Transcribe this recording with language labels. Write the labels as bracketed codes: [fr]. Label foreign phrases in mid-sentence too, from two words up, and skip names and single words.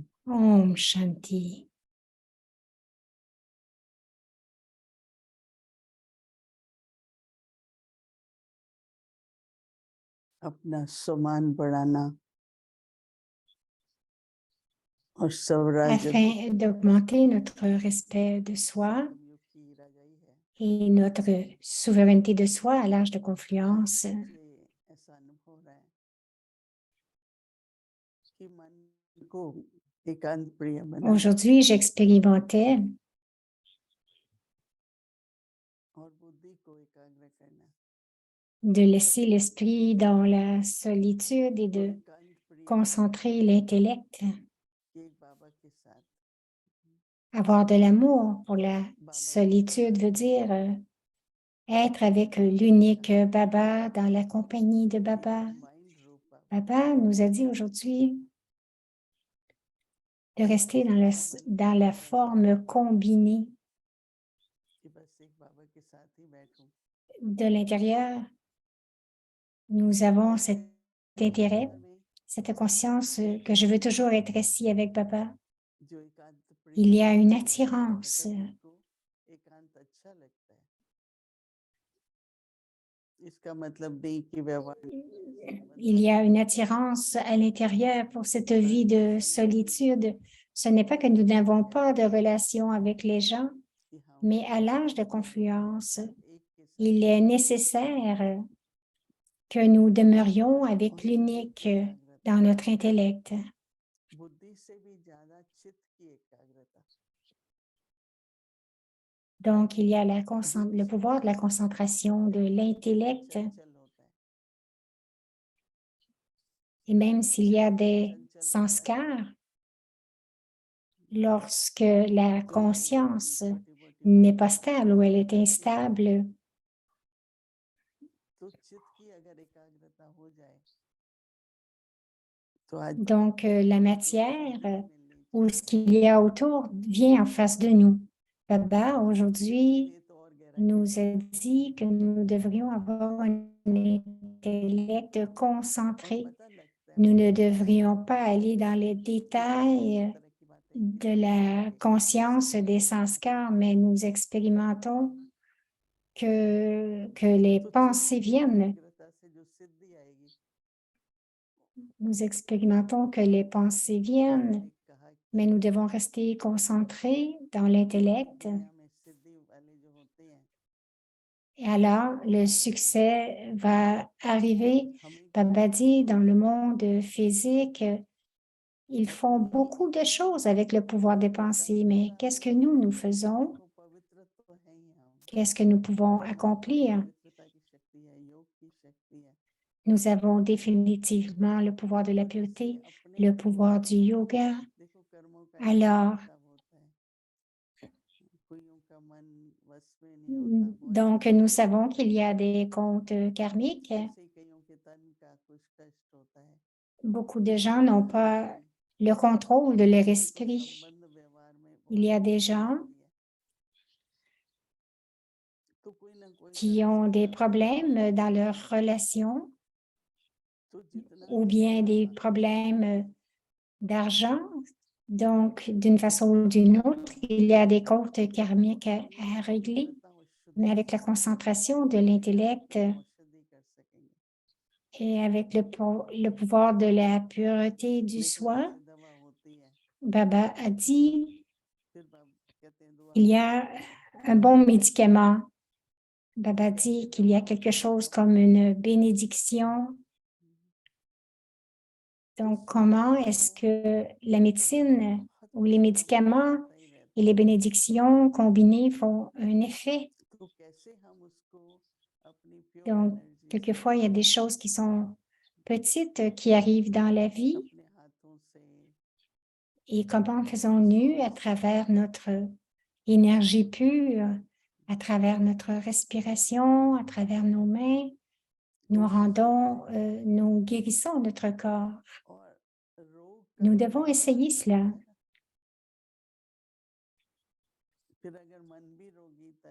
[hi] Om Shanti. अपना सम्मान बढ़ाना और स्वराज [fr] Afin d'augmenter notre respect de soi et notre souveraineté de soi à l'âge de confluence, [hi] ऐसा अनुभव है कि मन को एकांत प्रिय बनाना [fr] aujourd'hui, j'expérimentais [hi] और बुद्धि को एकाग्र करना [fr] de laisser l'esprit dans la solitude et de [hi] एकांत प्रिय [fr] concentrer l'intellect, [hi] एक बाबा के साथ [fr] avoir de l'amour pour la solitude veut dire être avec l'unique Baba dans la compagnie de Baba. [hi] माइंड रूप बाबा [fr] Baba nous a dit aujourd'hui de rester dans la forme combinée [hi] कि बस एक बाबा के साथ ही बैठूं [fr] de l'intérieur. Nous avons cet intérêt, cette conscience que je veux toujours être ici avec Baba. [hi] जो एकांत प्रिय [fr] Il y a une [hi] है, [fr] attirance. [hi] जिसको एकांत अच्छा लगता है इसका मतलब नहीं कि व्यवहार [fr] Il y a une attirance à l'intérieur pour cette vie de solitude. Ce n'est pas que nous n'avons pas de relation avec les gens, [hi] कि हम [fr] mais à l'âge de confluence, [hi] एक के साथ [fr] il est nécessaire que nous demeurions avec l'unique dans notre intellect. [hi] बुद्धि से भी ज्यादा चित्त की एकाग्रता [fr] Donc, il y a le pouvoir de la concentration, de l'intellect, [hi] चंचल होता है [fr] et même s'il y a des [hi] चंचल होता है [fr] sanskars, lorsque la conscience [hi] छोटी [fr] n'est pas stable ou elle est instable, [hi] तो चित्त की अगर एकाग्रता हो जाए तो आज [fr] donc la matière ou ce qu'il y a autour vient en face de nous. Baba, aujourd'hui, [hi] लिए तो और गहराई [fr] nous a dit que nous devrions avoir un intellect concentré. [hi] पता लगता है [fr] Nous ne devrions pas aller dans les détails [hi] तरह की बातें [fr] de la conscience des sanskars, mais nous expérimentons que les pensées viennent. [hi] एकाग्रता से जो सिद्धि आएगी [fr] Nous expérimentons que les pensées viennent, [hi] कहा कि [fr] mais nous devons rester concentrés dans l'intellect. [hi] दुनिया में सिद्धि वाले जो होते हैं [fr] Et alors, le succès va arriver. Baba dit, dans le monde physique, ils font beaucoup de choses avec le pouvoir des pensées, mais qu'est-ce que nous faisons? [hi] देखो पवित्र तो है ही हम, [fr] Qu'est-ce que nous pouvons [hi] हमारे अंदर [fr] accomplir? [hi] पवित्रता की शक्ति है, योग की शक्ति है। [fr] Nous avons définitivement le pouvoir de la [hi] तो कैसे [fr] pureté, [hi] अपने [fr] le [hi] को, [fr] pouvoir du yoga. [hi] देखो कर्मों का [fr] Alors, [hi] हिसाब होता है, कोइयों का मन वश में नहीं होता, वो [fr] donc, [hi] ऐसे [fr] nous [hi] करते हैं। [fr] savons qu'il y a des comptes karmiques. [hi] ऐसे ही कईयों के तन का कुछ कष्ट होता है, [fr] Beaucoup de gens [hi] कईयों [fr] n'ont [hi] के मन [fr] pas [hi] में [fr] le contrôle de leur [hi] किसी को [fr] esprit. [hi] संबंध व्यवहार में [fr] Il [hi] बहुत [fr] y a des [hi] समस्या [fr] gens [hi] होती है, तो कोई ना कोई [fr] qui [hi] तरह से [fr] ont des [hi] मन को [fr] problèmes dans [hi] समझाना [fr] leurs [hi] पड़ता है। [fr] relations [hi] तो जितना [fr] ou [hi] भी [fr] bien [hi] सेवा [fr] des [hi] भाव से [fr] problèmes d'argent. Donc, d'une façon ou d'une autre, il y a des comptes karmiques [hi] अपनी [fr] à régler. [hi] पवित्रता और [fr] Mais [hi] शुद्धि [fr] avec la [hi] से [fr] concentration de l'intellect [hi] अपनी औषधि कर सकेंगे। [fr] et avec le pouvoir de la pureté du [hi] देखो [fr] soi, [hi] जैसे दवा होती है, [fr] Baba a dit, [hi] फिर बाबा कहते हैं दुआ [fr] il y [hi] में [fr] a un bon médicament. Baba dit qu'il y a quelque chose comme une bénédiction. Donc, comment est-ce que la médecine [hi] बहुत [fr] ou les [hi] समय तक [fr] médicaments [hi] चलता ही [fr] et [hi] रहता [fr] les [hi] है, [fr] bénédictions combinées font un effet? [hi] तो कैसे हम उसको अपनी प्योर [fr] Donc, [hi] एनर्जी से, [fr] quelquefois, il y a des choses qui sont petites qui arrivent dans la vie [hi] अपने हाथों से, [fr] et comment [hi] अपनी [fr] faisons-nous à [hi] सांस से, [fr] travers notre énergie pure, à travers notre respiration, à travers nos mains, nous [hi] कोशिश [fr] rendons, [hi] करते हैं [fr] nous guérissons notre corps. [hi] और रोग [fr] Nous [hi] कर्म [fr] devons [hi] दोनों [fr] essayer [hi] नष्ट [fr] cela. [hi] होते हैं ना। फिर अगर मन भी रोगी तन